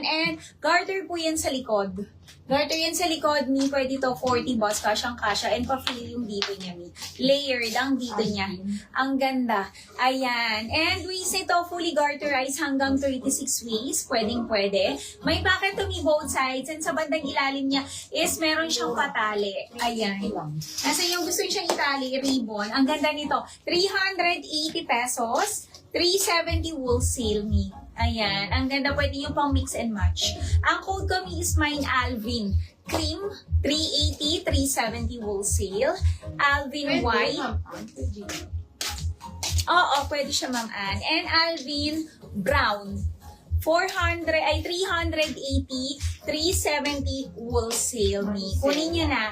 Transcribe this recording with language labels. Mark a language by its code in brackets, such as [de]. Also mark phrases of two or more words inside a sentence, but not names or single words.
[tl] And garter po yan sa likod. Garter yan sa likod, Mi. Pwede to 40 boss, kasyang-kasya. And pa-feel yung dito niya, Mi. Layered ang dito niya. Ang ganda. Ayan. And waist nito, [en] fully garterized [tl] hanggang 36 waist. Pwedeng-pwede. May pocket to, Mi, [en] both sides. [tl] And sa bandang ilalim niya is meron siyang patali. Ayan. Nasa yung gusto siyang itali, ribbon. Ang ganda nito. 380 pesos. 370 wholesale, Mi. Ayan. Ang ganda. Pwede yung pang [en] mix and match. [tl] Ang code ko, Mi, [en] is mine [tl] Alvin. Cream, 380, 370 wholesale. Alvin White. Oo, pwede siya, Ma'am Ann. And Alvin Brown. 380, 370 wholesale, Mi. Kunin niyo na.